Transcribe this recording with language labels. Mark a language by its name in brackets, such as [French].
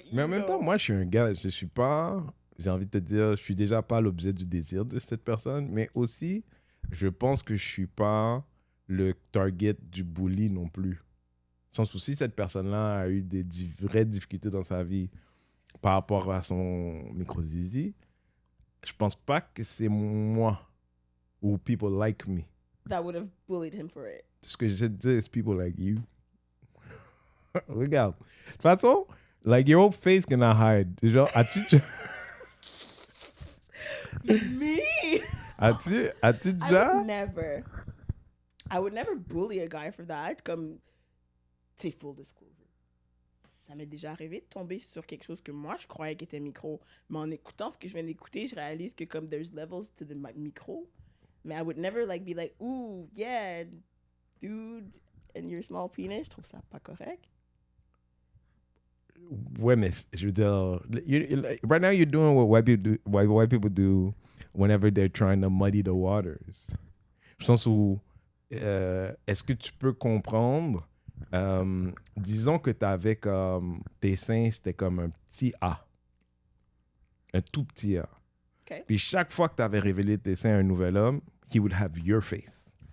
[French] Mais en même temps, moi, je suis un gars, je suis pas... J'ai envie de te dire, je suis déjà pas l'objet du désir de cette personne, mais aussi, je pense que je suis pas le target du bully non plus. Sans souci, cette personne-là a eu des vraies difficultés dans sa vie par rapport à son micro-zizi. Je pense pas que c'est moi ou [English] people like me. That would have bullied him for it. [French] Tout ce que j'essaie de dire, c'est [English] people like you. [French] Regarde. De toute façon, [English] like your whole face cannot hide. [French] Genre, as-tu [English] Me? [French] as-tu déjà... [English] I would never bully a guy for that. [French] Comme, c'est full disclosure. Ça m'est déjà arrivé de tomber sur quelque chose que moi, je croyais qui était micro. Mais en écoutant ce que je viens d'écouter, je réalise que comme [English] there's levels to the micro. Mais I would never like be like, ooh, yeah, dude, and your small penis. [French] Je trouve ça pas correct. Ouais, mais je veux dire, [English] right now you're doing what white people do whenever they're trying to muddy the waters. [French] Je sens où, est-ce que tu peux comprendre, disons que tu avais comme, tes seins, c'était comme un petit A. Un tout petit A. [English] Okay. [French] Puis chaque fois que tu avais révélé tes seins à un nouvel homme, [English] he would have your face.